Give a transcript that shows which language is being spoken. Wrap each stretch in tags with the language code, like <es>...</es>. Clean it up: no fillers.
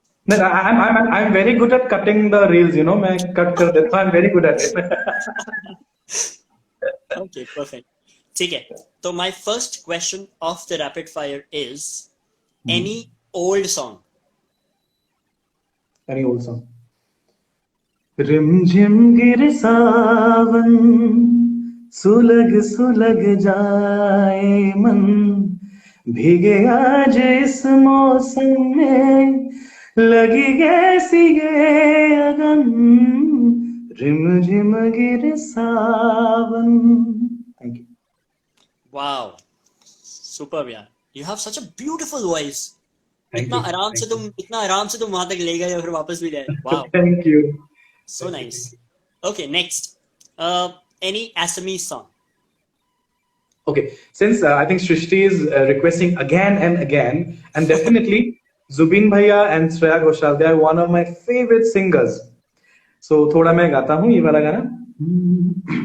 <en>No, I'm very good at cutting the reels,</en> <hi>मैं cut कर देता हूँ.</hi> <en>I'm very good at it. Okay, perfect.</en> <hi>ठीक है.</hi> <en>तो my first question of the rapid fire is any old song. Any old song.</en> <hi>रिमझिम गिर सावन, सुलग सुलग जाए मन, भीगे आज इस मौसम में, लगी कैसी ये अगन, रिमझिम गिर सावन.</hi> <en>Thank you. Wow, superb यार. You have such a beautiful voice.</en> <hi>इतना आराम से तुम वहां तक ले गए और फिर वापस भी गए.</hi> <en>Wow. Thank you. So nice. Okay, next. Any Assamese song? Okay, since I think Shrishti is requesting again and again, and definitely Zubin Bhaiya and Shreya Ghoshal, they are one of my favorite singers.</en> <hi>So थोड़ा मैं गाता हूँ ये वाला गाना.</hi>